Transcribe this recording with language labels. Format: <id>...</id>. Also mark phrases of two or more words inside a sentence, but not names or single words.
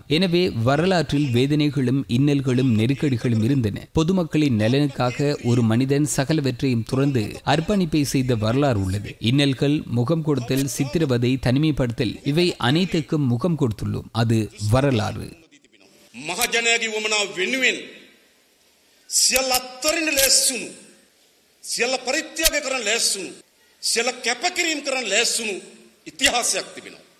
<ta>எனவே வரலாற்றில் வேதனைகளும் இன்னல்களும் நெருக்கடிகளும் இருந்தன. பொதுமக்களின் நலனுக்காக ஒரு மனிதன் சகலவற்றையும் துறந்து அர்ப்பணிப்பை செய்த வரலாறு உள்ளது. இன்னல்கள், முகம் கொடுத்தல், சித்திரவதை, தனிமைப்படுத்தல் இவை அனைத்துக்கும் முகம் கொடுத்துள்ளோம். அது வரலாறு.</ta> <si>මහජනයාගේ වමනාව වෙනුවෙන් සියල්ල අත්තරින්න ලෑස්තුණු, සියල්ල පරිත්‍යාග කරන්න ලෑස්තුණු, සියල්ල කැපකිරීම කරන්න ලෑස්තුණු ඉතිහාසයක් තිබෙනවා.</si>